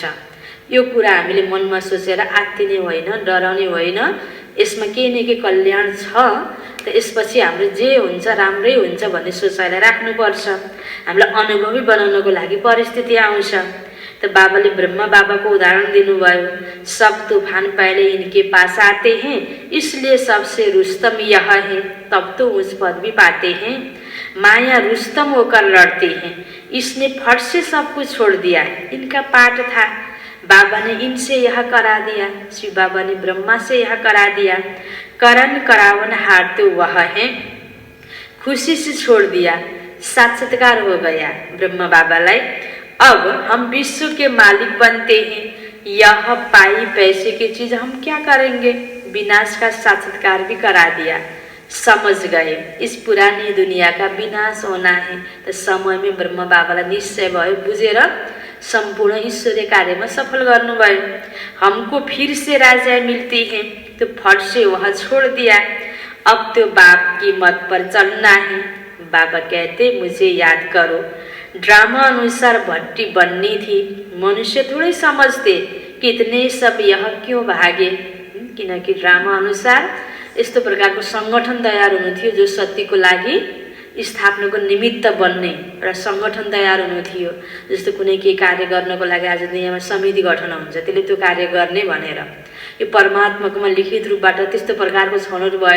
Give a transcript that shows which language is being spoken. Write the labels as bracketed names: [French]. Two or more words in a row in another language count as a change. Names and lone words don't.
[Nepali] यो कुरा हामीले मनमा सोचेर आत्तिने होइन, डराउने होइन, यसमा केही न केही कल्याण छ। त यसपछि हाम्रो जे हुन्छ राम्रै हुन्छ भन्ने सोचाइलाई राख्नुपर्छ। हामीलाई अनुभवी बनाउनको लागि परिस्थिति आउँछ। त बाबाले ब्रह्मा बाबाको उदाहरण दिनुभयो, [Hindi] सब तूफान पहले इनके पास आते हैं, इसलिए सबसे रुस्तम यह है, तब तो उच्च पद भी पाते हैं। माया रुस्तम होकर लड़ती है, इसने फट से सब कुछ छोड़ दिया, इनका पाठ था। बाबा ने इनसे यह करा दिया, शिव बाबा ने ब्रह्मा से यह करा दिया। करण करावन हार तो वह है, खुशी से छोड़ दिया, साक्षात्कार हो गया ब्रह्मा बाबालाई। अब हम विश्व के मालिक बनते हैं, यह पाई पैसे की चीज हम क्या करेंगे? विनाश का साक्षात्कार भी करा दिया। समझ गए इस पुरानी दुनिया का विनाश होना है। तो समय में [Nepali] ब्रह्मा बाबालाई निश्चय भयो, बुझेर संपूर्ण ईश्वरीय कार्य में सफल गर्नुभयो। [Hindi] हमको फिर से राजा मिलती है, तो फट से वह छोड़ दिया। अब तो बाप की मत पर चलना है। बाबा कहते मुझे याद करो, ड्रामा अनुसार भट्टी बननी थी, मनुष्य थोड़े समझते कितने सब यह क्यों भागे, [Nepali] किनकि ड्रामा अनुसार यस्तो प्रकारको सङ्गठन तयार हुनु थियो जो सत्यको लागि स्थापनाको निमित्त बन्ने एउटा सङ्गठन तयार हुनु थियो। जस्तो कुनै केही कार्य गर्नको लागि आज दुनियाँमा समिति गठन हुन्छ, त्यसले त्यो कार्य गर्ने भनेर। यो परमात्माकोमा लिखित रूपबाट त्यस्तो प्रकारको छनौट भएन।